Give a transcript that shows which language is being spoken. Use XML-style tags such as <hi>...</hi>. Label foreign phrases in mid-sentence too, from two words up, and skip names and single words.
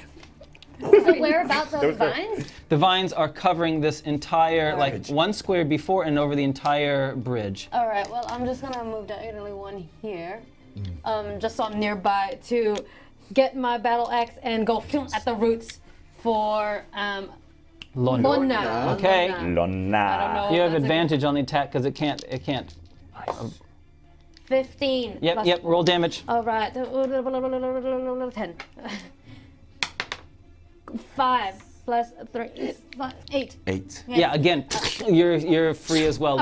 <en>So whereabouts are the vines? The vines are covering this entire, like Bridge. 1 square before and over the entire bridge. All right. Well, I'm just gonna move diagonally 1 here, just so I'm nearby to get my battle axe and go at the roots for Lona. Lona. Okay. Lona. Lona. I don't know. You have That's a- advantage on the attack because it can't. 15. Yep, plus- yep. Roll damage. All right. 10. 5 plus 3. 8. 8. Yeah, again, you're free as well,</en>